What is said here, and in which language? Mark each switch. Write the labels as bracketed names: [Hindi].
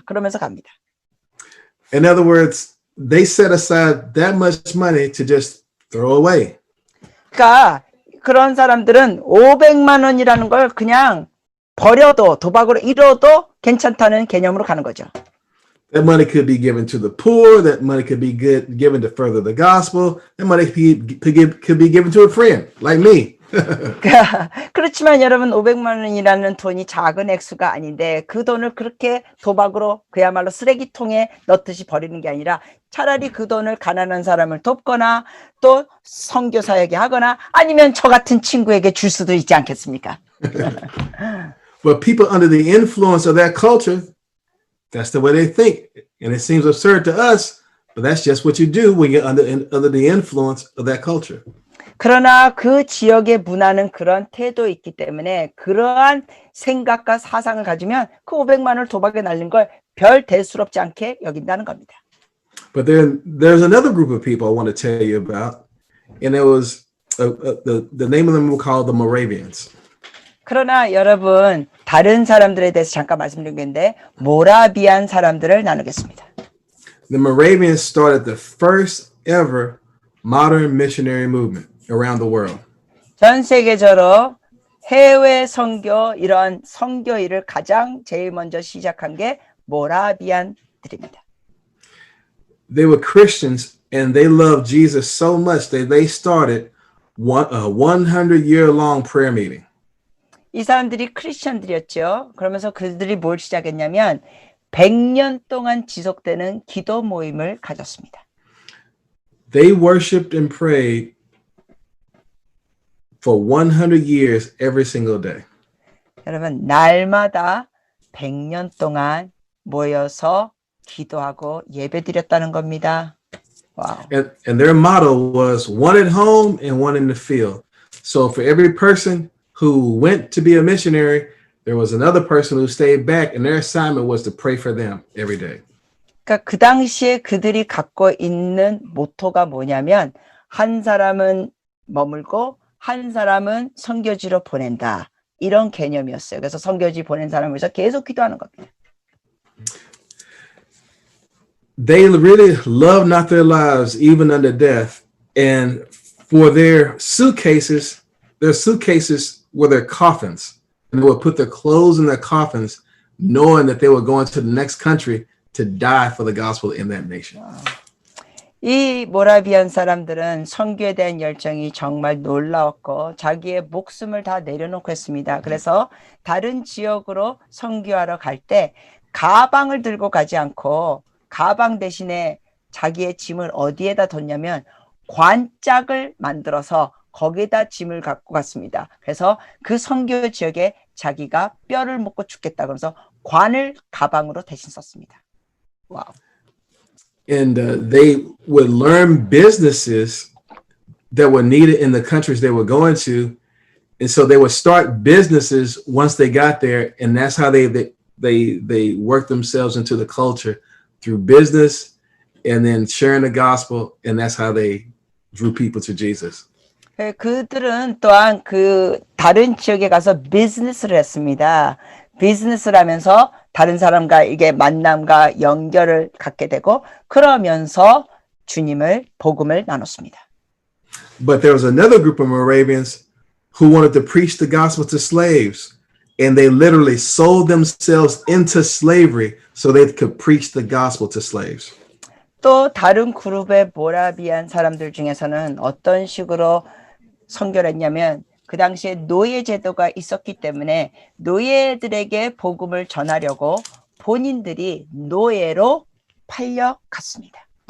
[Korean] 그러면서 갑니다. [English] In other words, they set aside that much money to just throw away. [Korean] 그러니까 그런 사람들은 500만 원이라는 걸 그냥 버려도 도박으로 잃어도 괜찮다는 개념으로 가는 거죠. [English] That money could be given to the poor. That money could be given to further the gospel. That money could be given to a friend like me. [Korean] 그렇지만 여러분 500만 원이라는 돈이 작은 액수가 아닌데 그 돈을 그렇게 도박으로 그야말로 쓰레기통에 넣듯이 버리는 게 아니라 차라리 그 돈을 가난한 사람을 돕거나 또 선교사에게 하거나 아니면 저 같은 친구에게 줄 수도 있지 않겠습니까? [English] But people under the influence of that culture, that's the way they think. And it seems absurd to us, but that's just what you do when you're under the influence of that culture. [Korean] 그러나 그 지역의 문화는 그런 태도에 있기 때문에 그러한 생각과 사상을 가지면 그 500만 원을 도박에 날린 걸 별 대수롭지 않게 여긴다는 겁니다. [English] But then there's another group of people I want to tell you about, and it was the name of them we call the Moravians. [Korean] 그러나 여러분 다른 사람들에 대해서 잠깐 말씀드리겠는데 모라비안 사람들을 나누겠습니다. [English] The Moravians started the first ever modern missionary movement around the world. [Korean] 전 세계적으로 해외 선교 이런 선교 일을 가장 제일 먼저 시작한 게 모라비안들입니다. [English] They were Christians and they loved Jesus so much that they started a 100-year-long prayer meeting. [Korean] 이 사람들이 크리스천들이었죠. 그러면서 그들이 뭘 시작했냐면 100년 동안 지속되는 기도 모임을 가졌습니다. [English] They worshiped and prayed for 100 years every single day. [Korean] 여러분 날마다 100년 동안 모여서 기도하고 예배드렸다는 겁니다. 와우. [English] And their motto was one at home and one in the field. So for every person who went to be a missionary, there was another person who stayed back and their assignment was to pray for them every day. [Korean] 그러니까 그 당시에 그들이 갖고 있는 모토가 뭐냐면 한 사람은 머물고 한 사람은 선교지로 보낸다. 이런 개념이었어요. 그래서 선교지 보낸 사람을 위해서 계속 기도하는 겁니다. [English] They really loved not their lives even unto death. And for their suitcases were their coffins. And they would put their clothes in their coffins knowing that they were going to the next country to die for the gospel in that nation. [Korean] 이 모라비안 사람들은 선교에 대한 열정이 정말 놀라웠고 자기의 목숨을 다 내려놓고 했습니다. 그래서 다른 지역으로 선교하러 갈 때 가방을 들고 가지 않고 가방 대신에 자기의 짐을 어디에다 뒀냐면 관짝을 만들어서 거기에다 짐을 갖고 갔습니다. 그래서 그 선교 지역에 자기가 뼈를 묻고 죽겠다 그러면서 관을 가방으로 대신 썼습니다. 와우. [English] And they would learn businesses that were needed in the countries they were going to. And so they would start businesses once they got there. And that's how they worked themselves into the culture through business and then sharing the gospel. And that's how they drew people to Jesus. [Korean] 그들은 또한 그 다른 지역에 가서 비즈니스를 했습니다. 비즈니스를 하면서 다른 사람과 이게 만남과 연결을 갖게 되고 그러면서 주님을 복음을 나눴습니다. [English] But there was another group of Moravians who wanted to preach the gospel to slaves, and they literally sold themselves into slavery so they could preach the gospel to slaves. [Korean] 또 다른 그룹의 모라비안 사람들 중에서는 어떤 식으로 선교를 했냐면 그 당시에 노예 제도가 있었기 때문에 노예들에게 복음을 전하려고 본인들이 노예로 팔려갔습니다.